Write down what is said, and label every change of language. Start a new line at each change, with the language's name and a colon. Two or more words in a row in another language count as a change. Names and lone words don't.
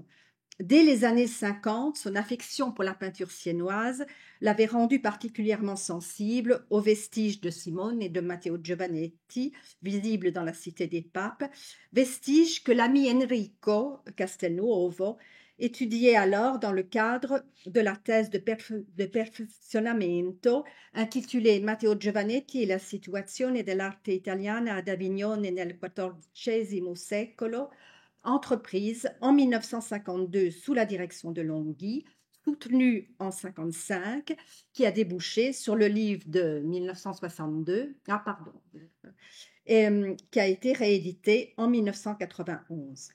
French: Dès les années 50, son affection pour la peinture siennoise l'avait rendu particulièrement sensible aux vestiges de Simone et de Matteo Giovannetti, visibles dans la Cité des Papes, vestiges que l'ami Enrico Castelnuovo étudiait alors dans le cadre de la thèse de perfezionamento intitulée Matteo Giovannetti e la situazione dell'arte italiana ad Avignone nel XIV secolo, entreprise en 1952 sous la direction de Longhi, soutenue en 1955, qui a débouché sur le livre de 1962, qui a été réédité en 1991.